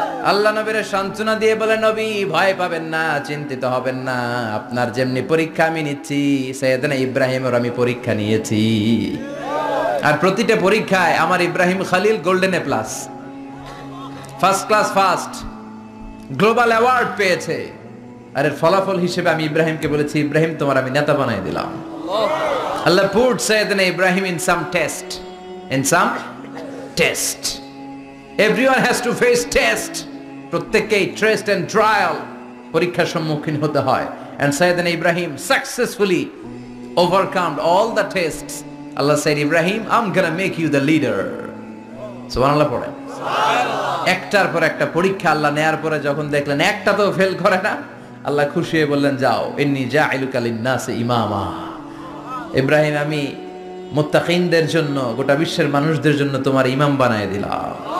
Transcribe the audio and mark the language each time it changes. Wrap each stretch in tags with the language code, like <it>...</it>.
<bn>আল্লাহ নবীর সান্ত্বনা দিয়ে বলে, নবী ভয় পাবেন না, চিন্তিত হবেন না, আপনার যেমনি পরীক্ষা আমি নিচ্ছি, সাইয়েদনা ইব্রাহিমের আমি পরীক্ষা নিয়েছি। আর প্রতিটা পরীক্ষায় আমার Ibrahim Khalil golden A plus, first class first, global award পেয়েছে। আর এর ফলাফল হিসেবে আমি ইব্রাহিমকে বলেছি, ইব্রাহিম তোমার আমি নেতা বানাই দিলাম।</bn> <en>আল্লাহ put Sayyidina Ibrahim in some test, in some test. Everyone has to face test.</en> <bn>প্রত্যেককেই টেস্ট এন্ড ট্রায়াল, পরীক্ষার সম্মুখীন হতে হয়।</bn> <en>And Sayyidina Ibrahim successfully overcome all the tests. Allah said, Ibrahim, I'm gonna make you the leader.</en> <bn>সুবহানাল্লাহ পড়েন। একটার পর একটা পরীক্ষা আল্লাহ নেয়ার পরে যখন দেখলেন একটা তো ফেল করে না, আল্লাহ খুশি হয়ে বললেন, যাও,</bn> <ar>ইন্নী জাইলুকা লিন-নাসি ইমামা।</ar> <bn>ইব্রাহিম, আমি মুত্তাকিনদের জন্য, গোটা বিশ্বের মানুষদের জন্য তোমার ইমাম বানায় দিলাম।</bn>